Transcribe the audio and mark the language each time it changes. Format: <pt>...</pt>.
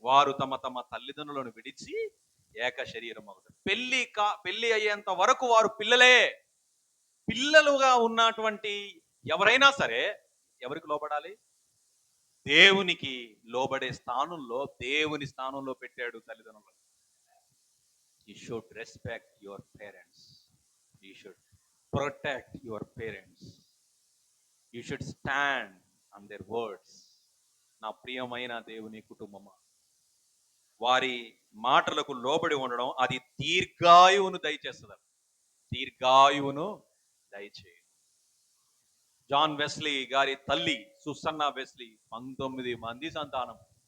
<te>వారు తమ తమ తల్లిదండ్రులను విడిచి ఏక శరీరం అవుతారు. పెళ్లి అయ్యేంత వరకు వారు పిల్లలే. పిల్లలుగా ఉన్నటువంటి ఎవరైనా సరే ఎవరికి లోబడాలి? దేవునికి లోబడే స్థానంలో, దేవుని స్థానంలో పెట్టాడు తల్లిదండ్రులు.</te> <en>You should respect your parents. You should protect your parents. You should stand on their words.</en> <te>నా ప్రియమైన దేవుని కుటుంబమా, వారి మాటలకు లోబడి ఉండడం అది దీర్ఘాయువును దయచేస్తుంది. దీర్ఘాయువును దయచేయి. జాన్ వెస్లీ గారి తల్లి సుసన్నా వెస్లీ 19 మంది సంతానం.</te>